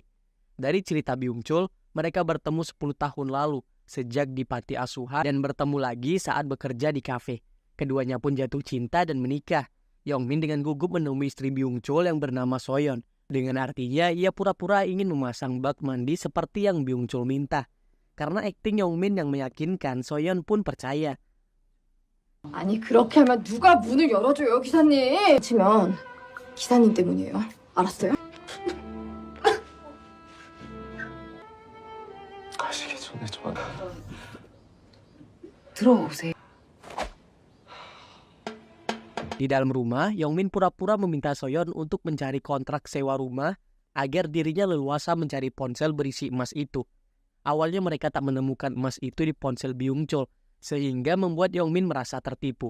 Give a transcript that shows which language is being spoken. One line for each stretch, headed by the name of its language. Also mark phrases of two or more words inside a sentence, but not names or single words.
Indonesian: Dari cerita Byung-chul, mereka bertemu 10 tahun lalu sejak di panti asuhan dan bertemu lagi saat bekerja di kafe. Keduanya pun jatuh cinta dan menikah. Yongmin dengan gugup menemui istri Byung-chul yang bernama Soyeon. Dengan artinya ia pura-pura ingin memasang bak mandi seperti yang Byung-chul minta. Karena akting Yongmin yang meyakinkan, Soyeon pun percaya.
Korean: 아니 그렇게 하면 누가 문을 열어줘요 기사님. 치면 기사님 때문이에요. 알았어요? 가시기 전에 전화. 들어오세요.
Indonesian: Di dalam rumah, Yongmin pura-pura meminta Soyeon untuk mencari kontrak sewa rumah agar dirinya leluasa mencari ponsel berisi emas itu. Awalnya mereka tak menemukan emas itu di ponsel Byung-chul, sehingga membuat Yongmin merasa tertipu.